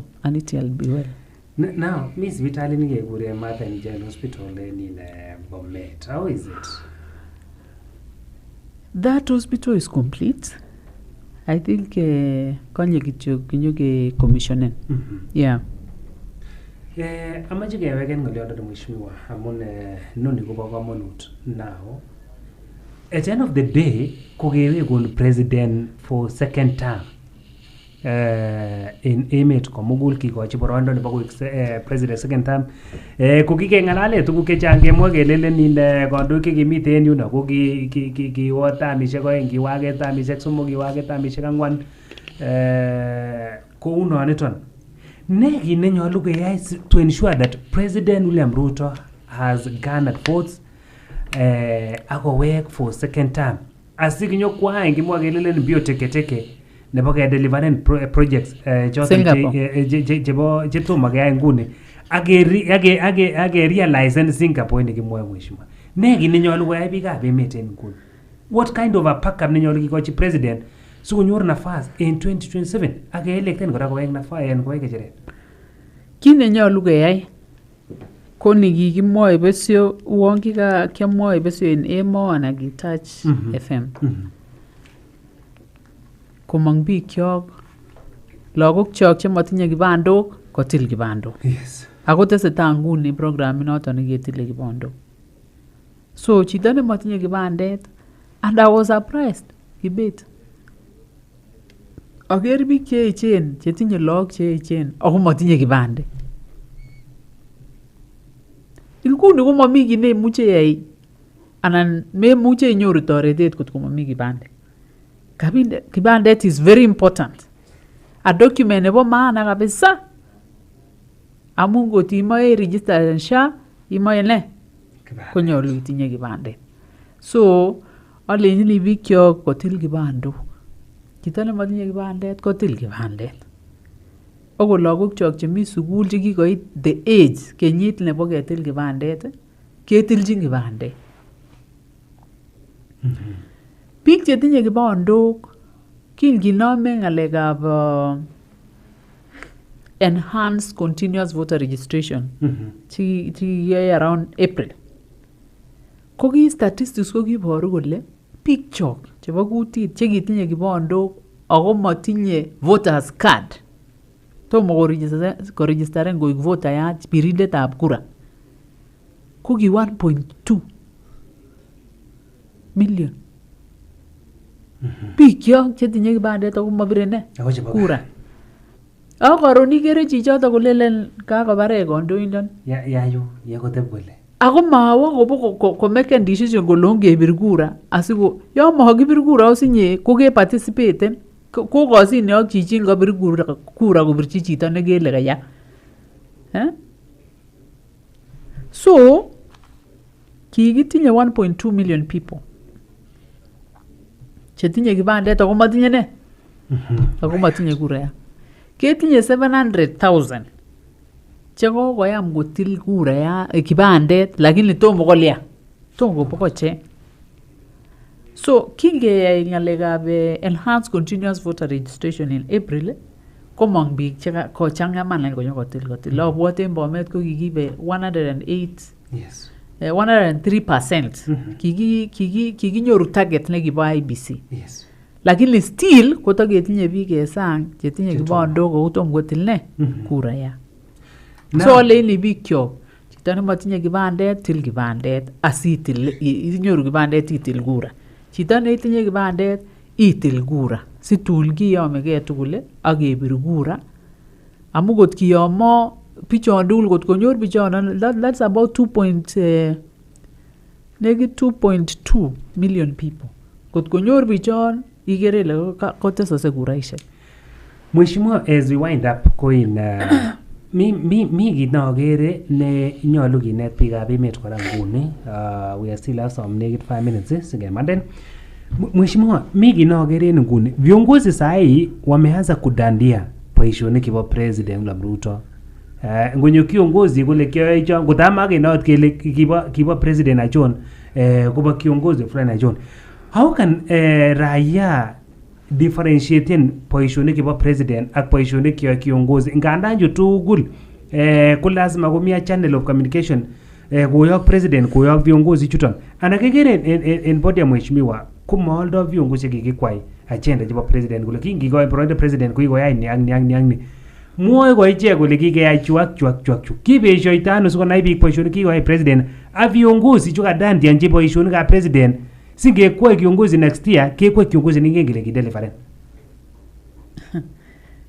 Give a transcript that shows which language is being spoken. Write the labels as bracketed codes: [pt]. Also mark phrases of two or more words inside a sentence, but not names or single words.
[en] And it will be well. Now, Miss Vitali Nigegure Martha and General Hospital in Bomet. How is it? That hospital is complete. I think Konye commissioning. Yeah. [kln] Amaji gewegen ngolyondo de mheshimiwa amun noni ko bo kamanut now. [en] At the end of the day, [kln] kogewe gon [en] president for second term. [kln] in emet komugul kikochi boroindo nebo koik [en] president second term [kln] ko kikeng'alale tuguk chechang kemwa kelelen inde kandoik chekimiten en yuno ko kiwo tamisiek oeng, kiwaket tamisiek somok, kiwaket tamisiek ang'wan kounoniton. Ne kit nenyolu keyai [en] to ensure that President William Ruto has garnered votes [kln] akowek [en] for second term [kln] asikinyokwai kimwa kelelen bio teketeke nebo kedeliveren projects choton chebo chetomo keyai nguni ake realize Singapore nekimwoe mheshimiwa. Ne kit nenyolu koyai biikab emet en nguni? [en] What kind of a backup [kln] nenyolu kikochi president sikonyor nafas en 2027 akeelekten kora kowek nafas en kowek kecheret? Kit nenyolu keyai ko nikikimwoe besyo uon kiamwoe besyo en Emo anan Kitach FM. Komong bikyok lagokyok chemotinye kibandok kotil kibandok. [en] Yes. [kln] Ako tesetai nguni program inoton neketile kibandok. So chito nemotinye kibandet, [en] and I was surprised [kln] kibet. Aker biik cheechen chetinye lagok cheechen ako motinye kibandet. Inguni ko momi kit neimuche yai anan memuche inyoru toretet kot ko momi kibandet. [en] Kibandet is very important. A document nebo [sw] maana kabisa. [kln] Amun ngot imoe register en SHA, imoe ne? Konyolu itinye kibandet. So, alenjini bikyok kotil kibandok. Chito nemotinye kibandet kotil kibandet. Ako lagokyok chemi sukul chekikoit [en] the age [kln] kenyit nebo ketil kibandet, ketilchin kibandet. Biik chetinye kibandok kinome ng'alekab [en] enhanced continuous voter registration [kln] chikiyai around April. Ko ki statistics ko kiboru kole biik chok chebo kutit chekitinye kibandok ako motinye voters card tomo korejistaren koik votayat birindetab kura ko ki 1.2 million. Biik kyok chetinye kibandet ako mabire ne kura. Ako karon ikere chichoto kolelen kakobare kandoindon. Ya koteb kole. Ako mawo kobo ko [en] make decision [kln] kole ongebir kura asiko yo makibir kura osinye ko ke participate ko kosine ak chichin kabir kura kobirchi chito nekele kaya. So kikitinye 1.2 [en] million people [kln] chetinye kibandet ako matinye ne? Ako matinye kura. Ketinye 700,000 chekokoyam kotil kura ya kibandet lakini tomo kolya. Tomo kopokoche. So kingeyai ng'alekab [en] enhanced continuous voter registration in April [kln] komong biik chekochangaman konyokotil. Abwote Bomet ko kikibe 108. [en] Yes. 103%. [kln] Kikinyoru target nekibo IBC. [en] Yes. [kln] Lakini still kotaketinye biik esang chetinye kibandok kou tom kotil ne kura ya. So leini biik kyok chito nemotinye kibandet til kibandet asitil inyoru kibandet itil kura. Chito netinye kibandet itil kura situl kiyomegei tugul ak kebir kura. Amu kot kiyomo bichon tugul kot konyor bichon [en] that's about 2.2 million people. [kln] Kot konyor bichon ikere ile kotesase kuraishek. Mheshimiwa, [en] as we wind up [kln] koin mi kit nokere ne nyolu kinet biikab emet kora nguni. [en] We still have some negative 5 minutes sikemanden. [kln] Mheshimiwa, mi kit nokere en nguni [sw] viongozi sahi wameanza kudandia [kln] boisionik kibo President William Ruto. Ngonyo kiongozi kole kyoe chon kotama kenot kele kibo president achon kobo [sw] kiongozi fulani [kln] achon. [en] How can [kln] raia differentiaten boisionik kibo president ak boisionik kiyo kiongozi ngandan ju tugul ko lazima komia [en] channel of communication [kln] koyok president koyok viongozi chuton ana kekere en body ya mheshimiwa komooldo viongozi kikikwai agenda chebo president kole kingikoi president koikoyai ni mwoe ko ichek kole kikeyai chuak kibeshoito ano sikonai biik boisionik kikoyai president a viongozi chu kadandianchi boisionikab president singekwai kiongozi [en] next year [kln] kekwai kiongozi ningen kele kideliveren.